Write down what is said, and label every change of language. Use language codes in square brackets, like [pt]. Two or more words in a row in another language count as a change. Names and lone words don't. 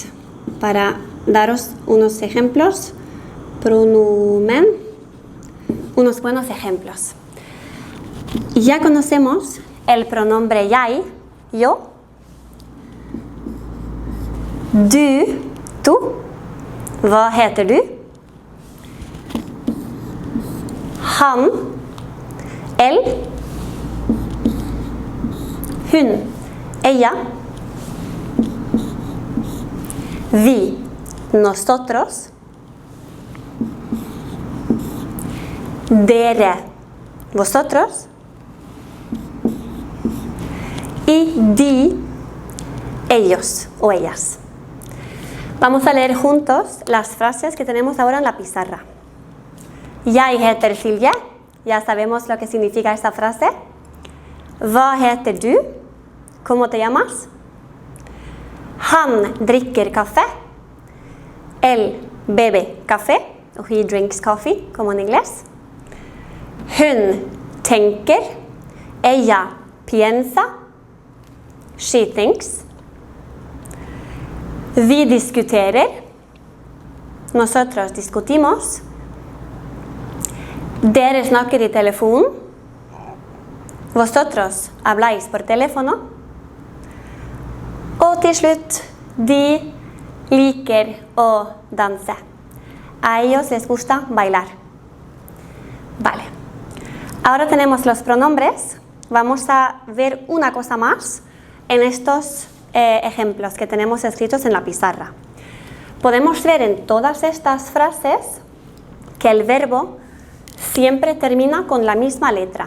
[es] Para daros unos ejemplos, pronomen, unos buenos ejemplos. Ya conocemos el pronombre jeg, yo, du, tú, [no] hva heter du, [es] han, él, hun, ella, vi, nosotros, dere, vosotros, y de, ellos o ellas. Vamos a leer juntos las frases que tenemos ahora en la pizarra. [no] Jeg heter Silje. [es] Ya sabemos lo que significa esta frase. [no] Hva heter du? [es] ¿Cómo te llamas? [no] Han drikker kaffe. [es] Él bebe café. O [en] he drinks coffee, [es] como en inglés. [no] Hun tenker. [es] Ella piensa. [en] She thinks. [no] Vi diskuterer. [es] Nosotros discutimos. [no] Dere snakker i telefonen. [es] Vosotros habláis por teléfono. [no] Og til slutt, de liker å danse. [es] A ellos les gusta bailar. Vale. Ahora tenemos los pronombres. Vamos a ver una cosa más en estos ejemplos que tenemos escritos en la pizarra. Podemos ver en todas estas frases que el verbo siempre termina con la misma letra.